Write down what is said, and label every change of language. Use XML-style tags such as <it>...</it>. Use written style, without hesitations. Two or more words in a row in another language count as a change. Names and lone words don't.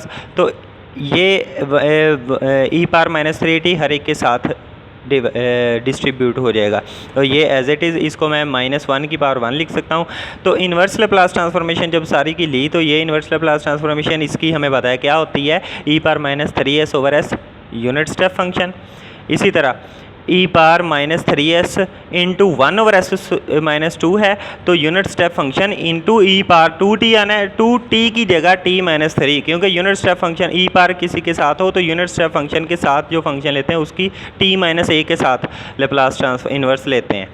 <hi>तो ये e⁻3t हर एक के साथ डिस्ट्रीब्यूट हो जाएगा। तो ये</hi> <en>as it is,</en> <hi>इसको मैं -1 लिख सकता हूँ। तो</hi> <en>inverse Laplace transformation</en> <hi>जब सारी की ली तो ये</hi> <en>inverse Laplace transformation</en> <hi>इसकी हमें बताया क्या होती है,</hi> <en>e⁻3s/s unit step function.</en> <hi>इसी तरह ई पार</hi> <en>minus 3s into</en> <hi>1/s-2 है, तो</hi> <en>unit step function into</en> <hi>ई पार 2t आना है, 2t की जगह t-3, क्योंकि</hi> <en>unit step function</en> <hi>ई पार किसी के साथ हो तो</hi> <en>unit step function</en> <hi>के साथ जो फंक्शन लेते हैं उसकी t-a के साथ</hi> <en>Laplace transform inverse</en> <hi>लेते हैं।</hi>